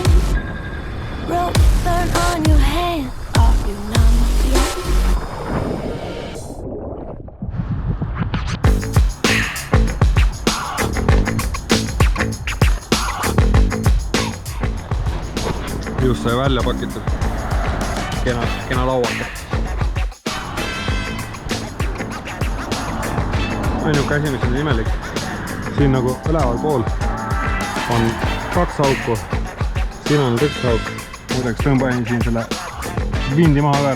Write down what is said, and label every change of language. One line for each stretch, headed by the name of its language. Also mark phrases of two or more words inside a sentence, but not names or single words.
English: Rope burn on your hand, are you numb yet?
Estonian: Just sai välja pakitud. Kena lauaga. Ainuke asi, mis on imelik, siin nagu üleval pool on 2 auku, siin on 1 auk. Muideks tõmbasin siin selle vindi maha ka ära.